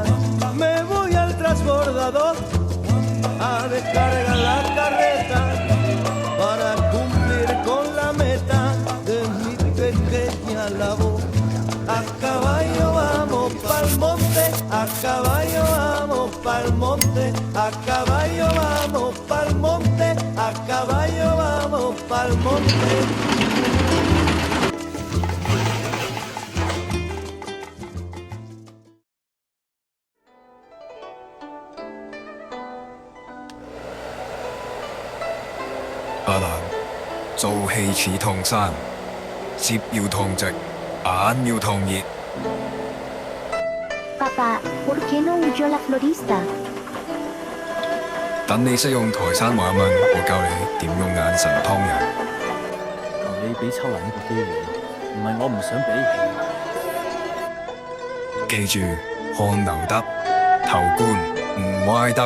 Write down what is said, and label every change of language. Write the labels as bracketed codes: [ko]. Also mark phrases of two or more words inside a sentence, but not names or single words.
[es] Me voy al transbordador a descargar la carreta para cumplir con la meta de mi pequeña labor. A caballo vamos pa'l monte, a caballo vamos pa'l monte, a caballo vamos pa'l monte, a caballo vamos pa'l monte. [yue] 阿蘭，做戲似燙衫，舌要燙直，眼要燙熱。 [es] Papá, ¿por qué no huyó la florista? [yue] 等你識用台山話問，我教你點用眼神劏人。求你俾秋蘭一個機會，唔係我唔想俾。記住，看留得，頭冠唔歪得，